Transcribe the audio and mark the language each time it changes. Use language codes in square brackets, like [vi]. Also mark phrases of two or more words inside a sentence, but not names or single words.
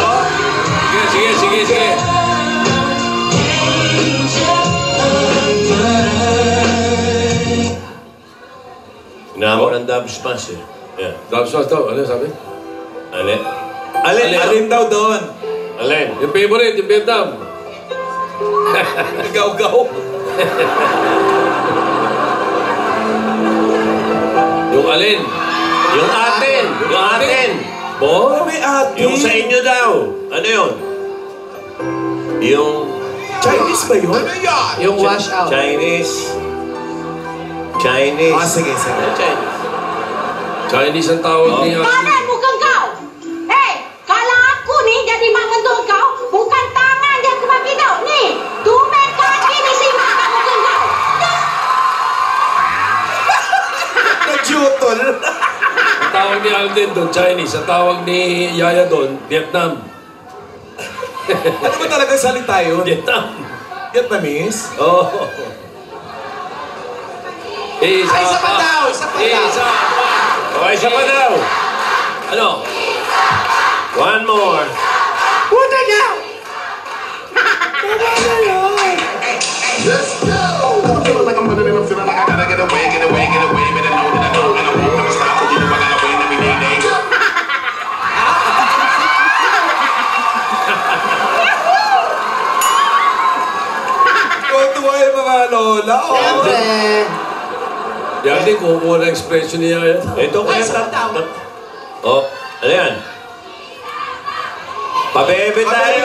[tl] Sige. Nahamon ang dub smash eh. Yeah. Dub smash daw. Ano sabi? Alin daw doon? Alin? Yung favorite, yung Vietnam. Gaw-gaw. Yung alin? Yung atin. Bo? May atin. Yung sa inyo daw. Ano yun? Yung Chinese ba yun? Ano yan? Yung [en] wash out. [tl] Chinese. Sige. Chinese ang tawag niya. [ms] Tangan bukan kau. Kalau aku ni jadi mak mentua kau, bukan tangan dia aku bagi kau. Ni, tumit kaki ni simak kat muka kau. [tl] Nag-jutol. Ang tawag ni Alden doon, Chinese. Ang tawag ni Yaya doon, Vietnam. Ano ba talaga salita yun? Vietnam. Vietnamese? Oh. Isa Ay, isa pa daw, isa pa daw. Isa pa. Okay, isa pa daw. Ano? [en] One more. [tl] Puta niya! [en] Let's go! Feeling like I'm running and I'm feeling like I gotta get away, get away, get away. But I know that I know and I won't never stop. So you know I gotta win every day. [tl] Tuwa yung mga lola. Oh. Siyempre. Yan din, kumukuha ng expression niya yan. Ito kaya Oh, ano yan? Pabebe tayo.